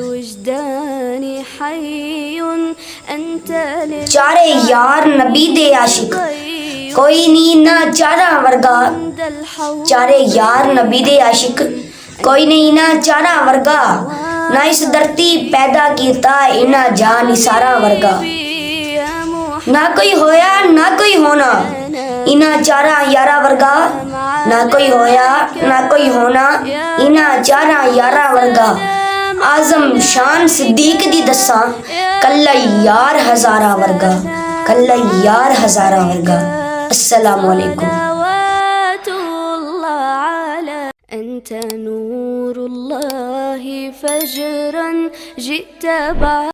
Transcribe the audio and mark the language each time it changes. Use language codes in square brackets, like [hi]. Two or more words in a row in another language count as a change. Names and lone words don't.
[pa] چارے یار نبی دے عاشق، کوئی نہیں نہ چارہ ورگا۔ چارے یار نبی دے عاشق، کوئی نہیں نہ چارہ ورگا۔ نہ اس دھرتی پیدا کیتا انہاں جہاں نثارہ ورگا۔ نہ کوئی ہویا نہ کوئی ہونا انہاں چارہ یارہ ورگا۔ نہ کوئی ہویا نہ کوئی ہونا انہاں چارہ یارہ ورگا۔ اعظم شان صدیق دی دساں، کلہ یار ہزارہ ورگا، کلہ یار ہزارہ ورگا۔ [ar] السلام علیکم۔ أنت نور الله فجرا جئت بعد